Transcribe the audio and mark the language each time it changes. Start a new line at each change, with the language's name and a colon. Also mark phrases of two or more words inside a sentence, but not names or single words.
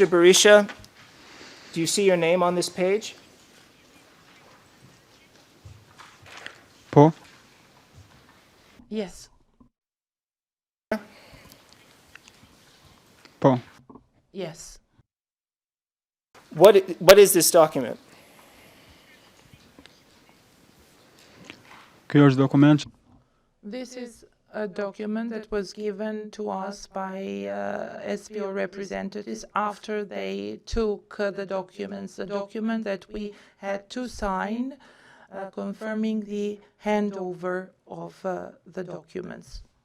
English: Berisha, do you see your name on this page?
Albanian: Po?
English: Yes.
Albanian: Po.
English: Yes. What is this document?
Albanian: Ky është dokument?
English: This is a document that was given to us by SPO representatives after they took the documents, the document that we had to sign confirming the handover of the documents.